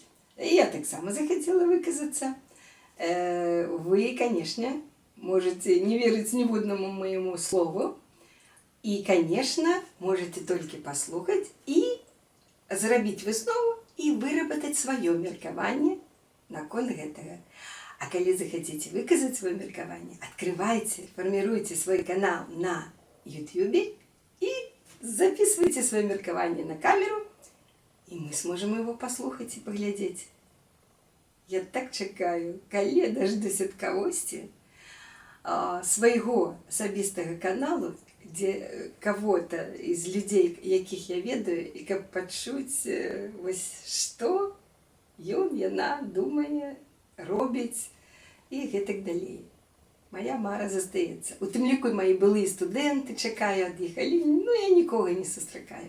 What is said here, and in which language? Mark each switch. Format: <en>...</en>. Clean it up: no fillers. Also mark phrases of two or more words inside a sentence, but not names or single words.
<be>Я таксама захацела выказацца.</be> <ru>Вы, конечно, можете</ru> <be>не верыць ніводнаму моему слову. І, конечно, можете толькі паслухаць і зрабіць выснову і выработать сваё меркаванне наконт гэтага. А калі захацеце выказаць сваё меркаванне,</be> <ru>открывайте, формируйте свой канал на YouTube и записывайте</ru> <be>свое меркаванне</be> <ru>на камеру, и мы сможем его послухать и поглядеть. Я так чекаю,</ru> <be>калі я дождусь ад кагосьці свайго асабістага каналу,</be> <ru>где кого-то из людей,</ru> <be>якіх я ведаю, і каб пачуць вось што ён, яна думае, робіць і гэтак далей. Моя мара застаецца. У тым ліку мои былыя студэнты чакаю ад іх, але я нікога не сустракаю.</be>